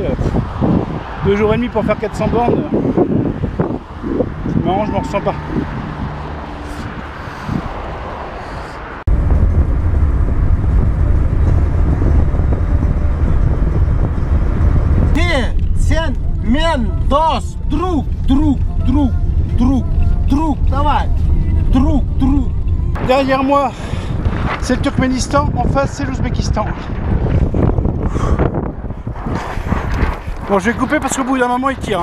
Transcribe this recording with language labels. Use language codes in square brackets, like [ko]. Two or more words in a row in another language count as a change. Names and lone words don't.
[fr] 2 jours et demi pour faire 400 bornes. C'est marrant, je m'en ressens pas. Мен, dos, [ru] друг, давай, друг. [fr] Derrière moi, c'est le Turkménistan, en face, c'est l'Ouzbékistan. Bon, je vais couper parce qu'au bout d'un moment, il tire.